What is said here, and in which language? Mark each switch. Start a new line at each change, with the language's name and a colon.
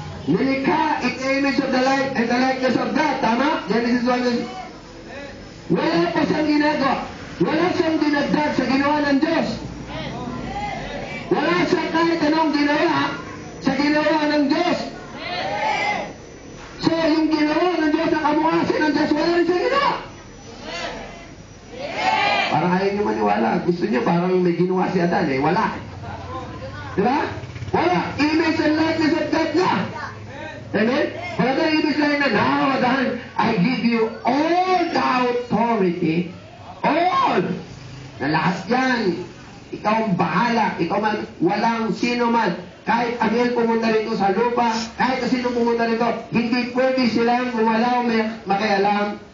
English: Nilikha, in the image of the light and the likeness of God.
Filipino: Tama? Genesis 1. Wala pa siyang ginagawa. Wala siyang dinagdag sa ginawa ng Diyos. Wala siyang kahit anong ginawa sa ginawa ng Diyos. So, yung ginawa ng Diyos, ang kamukasin ng Diyos, wala rin siyang ginawa. Parang ayaw niyo maniwala. Gusto niyo parang may ginawa si Adan, eh. Wala. Diba? Wala.
English: Image and likeness of God na. Amen?
Filipino: Wala tayong image lang na,
English: now, Adan, I give you all the authority.
Filipino: All. Na lahat yan. Ikaw ang bahala. Ikaw man, walang sino man. Kahit Abel pumunta rito sa lupa, kahit sino pumunta rito, hindi pwede silang gumalaw, makialam.